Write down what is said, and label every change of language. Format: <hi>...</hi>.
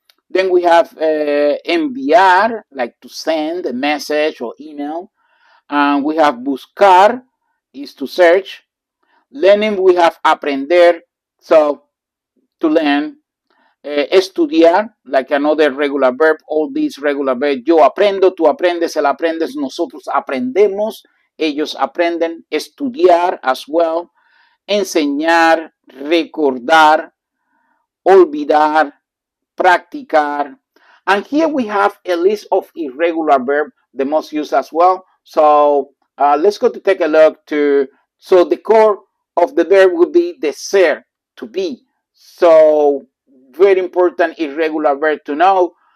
<en>Then we have enviar, like to send a message or email. And we have buscar, is to search. Learning, we have aprender, so to learn. Estudiar, like another regular verb, all these regular verbs.</en> <es>Yo aprendo, tú aprendes, él aprendes, nosotros aprendemos, ellos aprenden. Estudiar</es> <en>as well.</en> <es>Enseñar, recordar, olvidar, practicar.</es> <en>And here we have a list of irregular verbs, the most used as well. So let's go to take a look to, so the core of the verb would be the ser, to be. So very important irregular verb to know.</en>